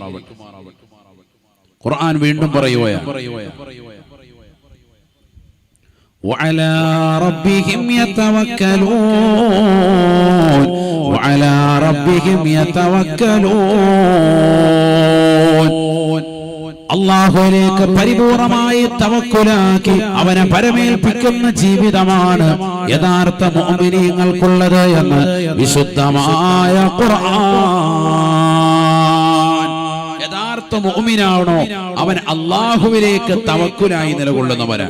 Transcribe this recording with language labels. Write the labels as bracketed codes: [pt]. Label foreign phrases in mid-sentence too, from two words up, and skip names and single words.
[ml] ഖുർആൻ വീണ്ടും പറയുകയാണ്, [ar] وعلى ربهم يتوكلون وعلى ربهم يتوكلون. [ml] അല്ലാഹുവിലേക്ക് പരിപൂർണമായി തവക്കുലാക്കി അവനെ പരമേൽപ്പിക്കുന്ന ജീവിതമാണ് യഥാർത്ഥ മുഅ്മിനീങ്ങൾക്കുള്ളത് എന്ന് വിശുദ്ധമായ ഖുർആൻ. യഥാർത്ഥ മുഅ്മിനാണോ അവൻ അല്ലാഹുവിലേക്ക് തവക്കുലായി നിലകൊള്ളുന്നവനാണ്.